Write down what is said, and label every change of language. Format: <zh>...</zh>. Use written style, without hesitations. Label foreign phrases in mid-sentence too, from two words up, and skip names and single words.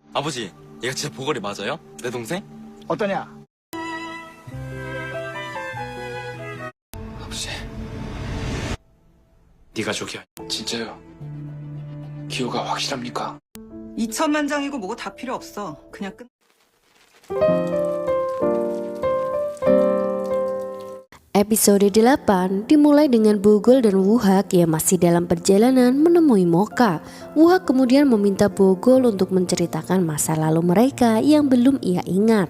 <ko>아버지, 얘가 진짜 보걸이 맞아요? 내 동생? 어떠냐? 아버지, 네가 저기야. 진짜요? 기호가 확실합니까? 2천만 장이고 뭐고 다 필요 없어. 그냥 끝.</ko> <id>Episode 8 dimulai dengan Bogol dan Wuhak yang masih dalam perjalanan menemui Mocha. Wuhak kemudian meminta Bogol untuk menceritakan masa lalu mereka yang belum ia ingat.</id>